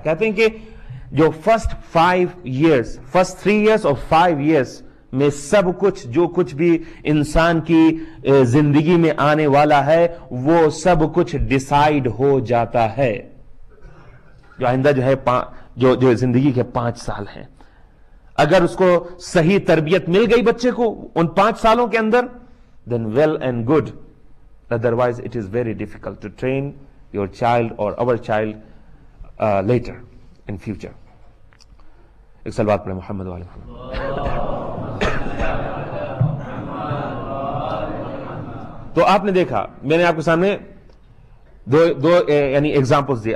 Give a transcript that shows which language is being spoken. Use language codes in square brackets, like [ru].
[ur] کہتے ہیں کہ جو فرسٹ 3 years اور 5 years میں سب کچھ جو کچھ بھی انسان کی زندگی میں آنے والا ہے وہ سب کچھ ڈیسائیڈ ہو جاتا ہے. جو آئندہ جو ہے جو زندگی کے 5 سال ہیں, اگر اس کو صحیح تربیت مل گئی بچے کو ان 5 سالوں کے اندر, [en] then well and good. Otherwise it is very difficult to train your child or our child later in future. [ur] ایک صلوات پڑھیں محمد والے محمد. تو آپ نے دیکھا, میں نے آپ کے سامنے دو یعنی ایگزامپلز دیے.